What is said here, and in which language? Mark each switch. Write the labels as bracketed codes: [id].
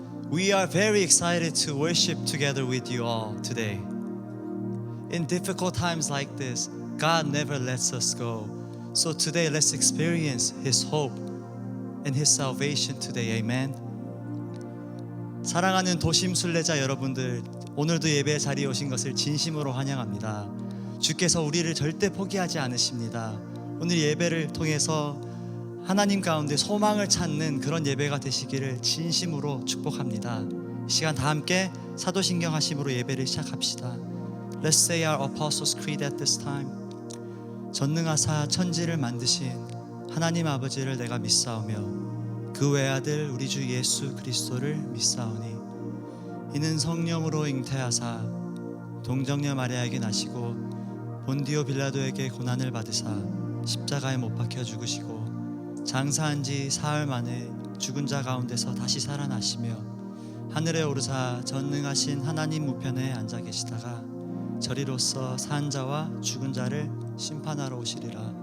[en] We are very excited to worship together with you all today. In difficult times like this, God never lets us go. So today, let's experience His hope and His salvation today. Amen. [ko] 사랑하는 도심 순례자 여러분들, 오늘도 예배 자리에 오신 것을 진심으로 환영합니다. 주께서 우리를 절대 포기하지 않으십니다. 오늘 예배를 통해서 하나님 가운데 소망을 찾는 그런 예배가 되시기를 진심으로 축복합니다. 이 시간 다 함께 사도신경 하심으로 예배를 시작합시다. [en] Let's say our Apostles' Creed at this time. [ko] 전능하사 천지를 만드신 하나님 아버지를 내가 믿사오며 그 외아들 우리 주 예수 그리스도를 믿사오니 이는 성령으로 잉태하사 동정녀 마리아에게 나시고 본디오 빌라도에게 고난을 받으사 십자가에 못 박혀 죽으시고 장사한 지 사흘 만에 죽은 자 가운데서 다시 살아나시며 하늘에 오르사 전능하신 하나님 우편에 앉아 계시다가 저리로서 산 자와 죽은 자를 심판하러 오시리라.